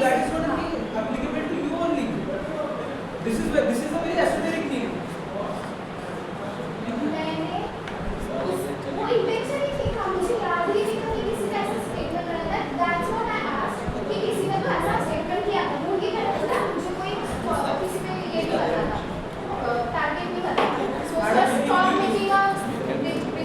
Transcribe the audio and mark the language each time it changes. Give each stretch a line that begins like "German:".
English: That is not applicable to you only. This is a very esoteric thing.
Hindi: मैंने वो intention ही थी. मुझे याद ही नहीं था कि किसी ने ऐसा स्टेटमेंट करा था.
English: That's what I asked
Hindi: कि किसी ने तो ऐसा स्टेटमेंट किया था. मुझे क्या लगता है मुझे कोई किसी पे ये नहीं करना था, टारगेट नहीं करना था.
English: So just stop making a big